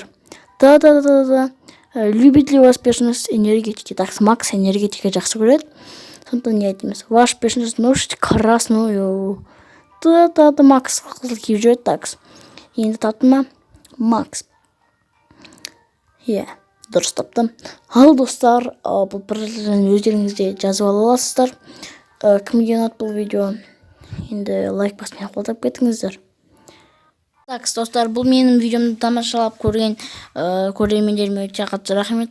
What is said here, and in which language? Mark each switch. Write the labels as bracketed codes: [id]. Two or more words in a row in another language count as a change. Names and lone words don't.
[ru] Да. Любит ли ваш персонаж энергетики? [kk] Так, Макс энергетика жақсы көреді. Сондықтан не айтамыз? [ru] Ваш персонаж носит красную? [kk] Да, Макс қызыл киіп жүреді. Так, енді тапты ма? Макс. Дұрыс таптым. Ал, достар, бұл пікірлерін өздеріңізде жазып ала аласыздар. Кімге ұнады бұл видео? Енді лайк баспен қолдап кетіңіздер. Так, достар, бұл менің видеомды тамашалап көрген көрермендеріме өте қатты рахмет.